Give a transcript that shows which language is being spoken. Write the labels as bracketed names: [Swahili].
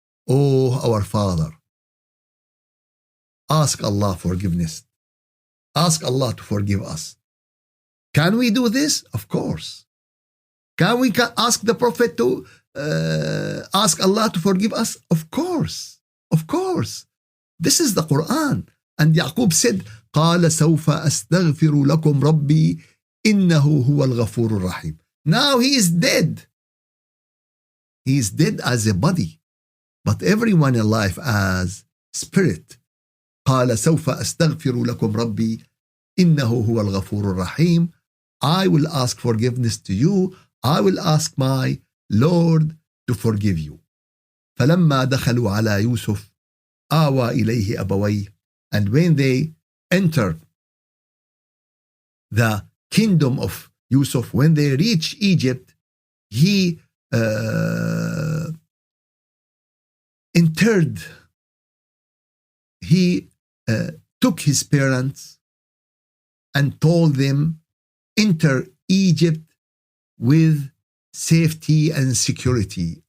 [English] Oh, our father, ask Allah forgiveness. Ask Allah to forgive us. Can we do this? Of course. Can we ask the Prophet to ask Allah to forgive us? Of course. Of course. This is the Quran. And Yaqub said, [Arabic] قال سوف أستغفر لكم ربي إنه هو الغفور الرحيم. [English] Now he is dead. He is dead as a body. But everyone in life as spirit. [Arabic] قال سوف أستغفر لكم ربي إنه هو الغفور الرحيم. [English] I will ask forgiveness to you. I will ask my Lord to forgive you. [Arabic] فلما دخلوا على يوسف آوى إليه أبويه. [English] And when they entered the kingdom of Yusuf, when they reached Egypt, he entered. He took his parents and told them, enter Egypt with safety and security.